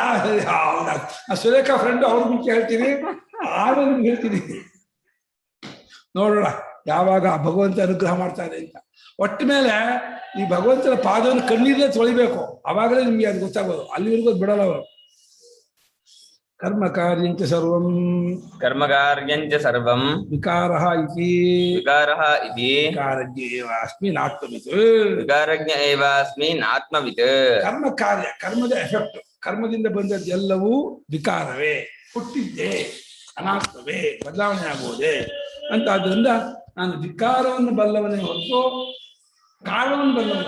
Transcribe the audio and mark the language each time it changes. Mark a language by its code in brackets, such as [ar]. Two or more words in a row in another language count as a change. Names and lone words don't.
[kn] ಹೌದಾ, ಸುರೇಖಾ ಫ್ರೆಂಡ್ ಅವ್ರ ಮುಂಚೆ ಹೇಳ್ತೀನಿ, ಆಮೇಲೆ ನಿಮ್ಗೆ ಹೇಳ್ತೀನಿ. ನೋಡೋಣ ಯಾವಾಗ ಭಗವಂತ ಅನುಗ್ರಹ ಮಾಡ್ತಾನೆ ಅಂತ. ಒಟ್ಟ ಮೇಲೆ ಈ ಭಗವಂತನ ಪಾದವನ್ನು ಕಣ್ಣೀರೇ ತೊಳಿಬೇಕು, ಅವಾಗಲೇ ನಿಮ್ಗೆ ಅದು ಗೊತ್ತಾಗೋದು. ಅಲ್ಲಿವರೆಗೂ ಅದು ಬಿಡಲ್ಲ ಅವರು. [sa] ಕರ್ಮ ಕಾರ್ಯಂಚ ಸರ್ವಂ ವಿಕಾರಃ ಇತಿ ವಿಕಾರಜ್ಞ ಏವ ಅಸ್ಮಿನ್ ಆತ್ಮವಿತ್. [kn] ಕರ್ಮ ಕಾರ್ಯ, ಕರ್ಮದ ಎಫೆಕ್ಟ್, ಕರ್ಮದಿಂದ ಬಂದದ್ದೆಲ್ಲವೂ ವಿಕಾರವೇ, ಹುಟ್ಟಿದ್ದೆ, ಅನಾತ್ಮವೇ, ಬದಲಾವಣೆ ಆಗುವುದೇ ಅಂತ. ಆದ್ದರಿಂದ ನಾನು ವಿಕಾರವನ್ನು ಬಲ್ಲವನೇ ಹೊರತು ಕಾರಣವನ್ನು ಬಲ್ಲವನ.